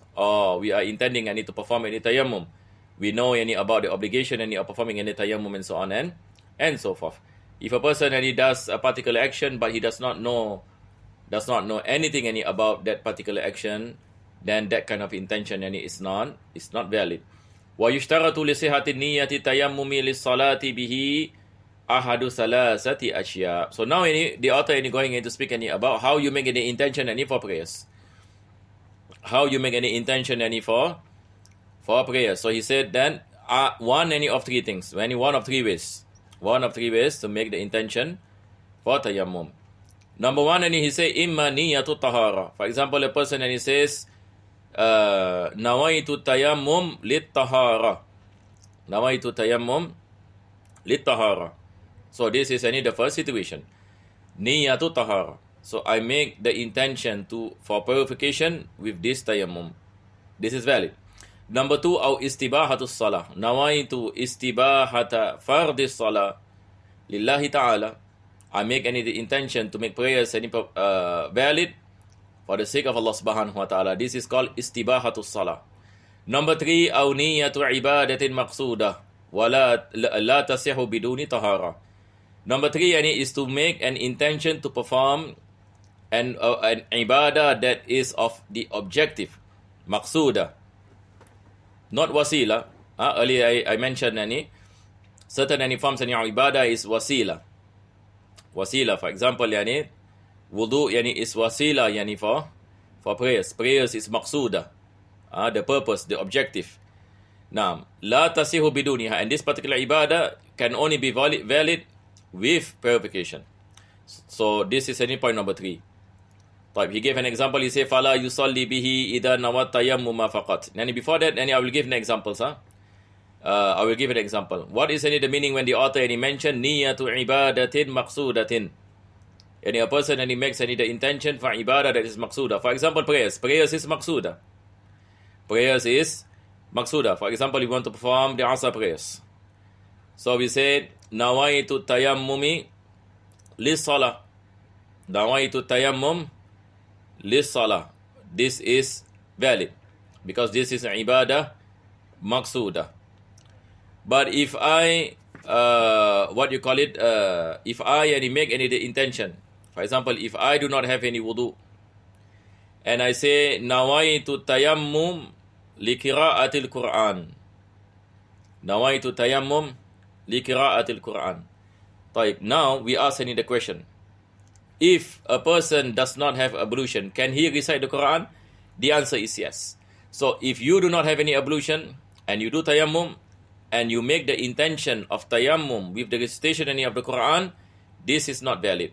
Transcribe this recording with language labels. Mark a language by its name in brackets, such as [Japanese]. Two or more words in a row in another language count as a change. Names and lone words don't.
[English] Or we are intending to perform tayammum. We know about the obligation of performing tayammum and so on and so forth. If a person does a particular action but he does not know anything about that particular action, then that kind of intention is not valid. [Arabic] وَيُشْتَرَطُ لِصِحَةِ النِّيَّةِ تَيَمُّمِ لِلصَّلَاةِ بِهِ أَحَدُ ثَلَاثَةِ أَشْيَاء. [English] So now the author going to speak about how you make any intention for prayers. How you make any intention for prayers. So he said then one of three things, one of three ways. One of three ways to make the intention for tayammum. Number one, he say [Arabic] إما نية طهارة. [English] For example, a person he says [Arabic] نويت تيمم للطهارة. نويت تيمم للطهارة. [English] So this is the first situation. [Arabic] نية طهارة. [English] So I make the intention for purification with this tayammum. This is valid. Number two, [Arabic] أو استباحة الصلاة. نويت استباحة فرض الصلاة لله تعالى. [English] I make the intention to make prayers valid for the sake of Allah subhanahu wa ta'ala. This is called [Arabic] استباحة الصلاة. [English] Number three, [Arabic] أو نية عبادة مقصودة ولا لا تصح بدون طهارة. [English] Number three is to make an intention to perform an ibadah that is of the objective, maqsuda, not wasila. Earlier I mentioned certain forms of ibadah is wasila. Wasila, for example, wudu is wasila for prayers. Prayers is maqsuda, the purpose, the objective. [Arabic] نعم. لا تصح بدونها. [English] And this particular ibadah can only be valid with purification. So this is any point number 3. He gave an example. He said, [Arabic] "فلا يصلي به إذا نوى التيمم فقط." [English] And before that, I will give an example, sir. I will give an example. What is the meaning when the author mentioned [Arabic] نية عبادة مقصودة? [English] A person makes the intention for ibadah that is maqsuda. For example, prayers. Prayers is maqsuda. Prayers is maqsuda. For example, you want to perform the Asr prayers. So we say, [Arabic] نويت التيمم للصلاة. نويت تيمم للصلاة. [English] This is valid because this is [Arabic] عبادة مقصودة. [English] But if I, if I make any intention, for example, if I do not have any wudu, and I say, [Arabic] نويت تيمم لقراءة القرآن. نويت تيمم لقراءة القرآن. [English] Now we ask the question. If a person does not have ablution, can he recite the Quran? The answer is yes. So if you do not have any ablution and you do tayammum and you make the intention of tayammum with the recitation of the Quran, this is not valid.